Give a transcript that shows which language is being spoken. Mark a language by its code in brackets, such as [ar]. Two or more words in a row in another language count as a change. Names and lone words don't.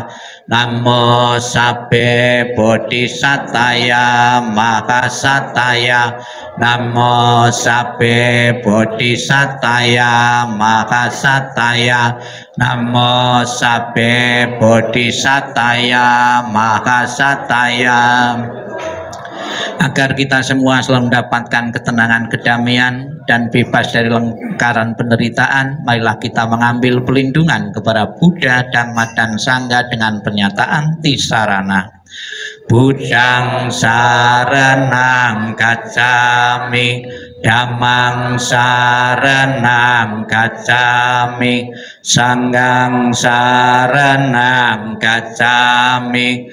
[pi] Namo sabbe bodhisataya mahasataya. Namo sabbe bodhisataya mahasataya. Namo sabbe bodhisataya mahasataya. [id] Agar kita semua selalu mendapatkan ketenangan, kedamaian, dan bebas dari lingkaran penderitaan, marilah kita mengambil pelindungan kepada Buddha, Dhamma, dan Sangha dengan pernyataan tisarana. [pi] Buddhang saranang gacchami, Dhammang saranang gacchami, Sanghang saranang gacchami.